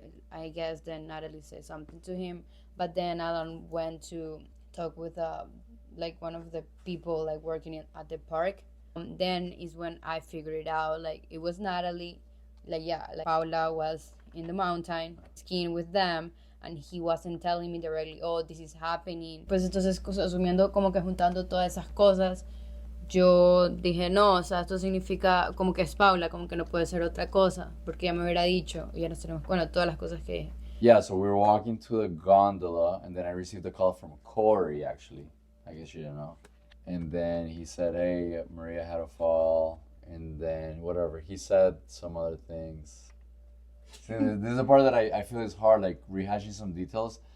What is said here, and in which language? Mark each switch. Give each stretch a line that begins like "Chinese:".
English: I guess then Natalie said something to him. But then Alan went to talk with, like, one of the people, like, working at the park. Then is when I figured it out. Like, it was Natalie. Like, Paula was in the mountain skiing with them. And he wasn't telling me directly, oh, this is happening.
Spanish: Pues entonces, asumiendo como que juntando todas esas cosas, yo dije, no, o sea, esto significa como que es Paula, como que no puede ser otra cosa, porque ya me hubiera dicho, y ya nos tenemos cuenta todas las cosas que dije.
English: Yeah, so we were walking to the gondola, and then I received a call from Corey, actually. I guess you didn't know. And then he said, hey, Maria had a fall, and then whatever. He said some other things. This is the part that I feel is hard, like rehashing some details.